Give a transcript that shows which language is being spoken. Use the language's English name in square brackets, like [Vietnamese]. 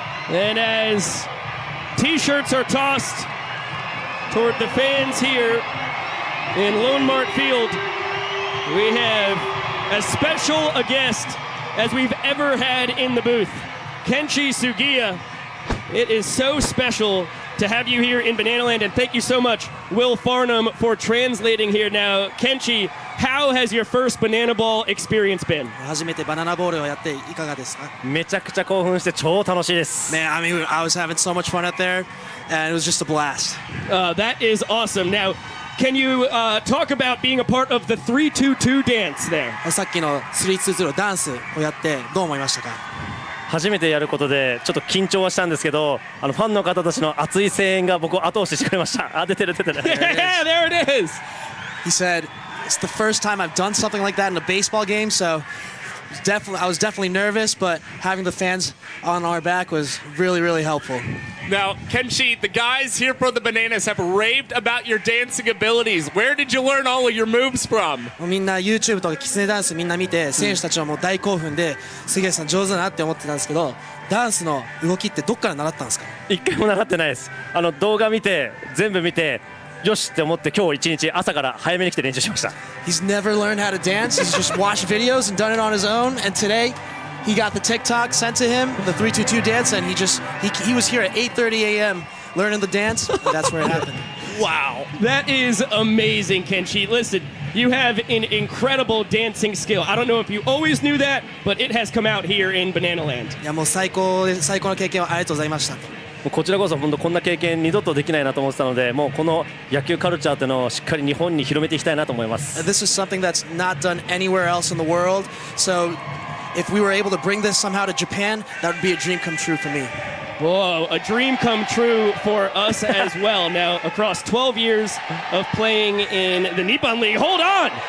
[English] And as T-shirts are tossed toward the fans here in Lone Mart Field, we have as special a guest as we've ever had in the booth. Kenshi Sugiya, it is so special to have you here in Banana Land, and thank you so much, Will Farnham, for translating here. Now, Kenshi, how has your first Banana Ball experience been? [Japanese] 初めてバナナボールをやっていかがですか? めちゃくちゃ興奮して超楽しいです。 [English] Man, I mean, I was having so much fun out there, and it was just a blast. That is awesome. Now, can you talk about being a part of the 3-2-2 dance there? [Japanese] さっきの3-2-0ダンスをやってどう思いましたか? 初めてやることでちょっと緊張はしたんですけど、ファンの方たちの熱い声援が僕を後押ししてくれました。出てる。 [English] Yeah, there it is. He said, it's the first time I've done something like that in a baseball game, so I was definitely nervous, but having the fans on our back was really, really helpful. Now, Kenshi, the guys here for the Bananas have raved about your dancing abilities. Where did you learn all of your moves from? [Japanese] みんな YouTube とかキツネダンスみんな見て、選手たちはもう大興奮で、杉谷さん上手だなって思ってたんですけど、ダンスの動きってどっから習ったんですか? 一回も習ってないです。動画見て全部見てよしって思って今日一日朝から早めに来て練習しました。 [English] He's never learned how to dance. He's just watched videos and done it on his own. And today, he got the TikTok sent to him, the 3-2-2 dance, and he was here at 8:30 a.m. learning the dance. And that's where it happened. Wow, that is amazing, Kenshi. Listen, You have an incredible dancing skill. I don't know if you always knew that, but it has come out here in Banana Land. [Japanese] いやもう最高の経験をありがとうございました。もうこちらこそ本当こんな経験二度とできないなと思ってたので、もうこの野球カルチャーというのをしっかり日本に広めていきたいなと思います。 [English] This is something that's not done anywhere else in the world. So if we were able to bring this somehow to Japan, that would be a dream come true for me. Whoa, a dream come true for us as well. Now, across 12 years of playing in the Nippon League, hold on!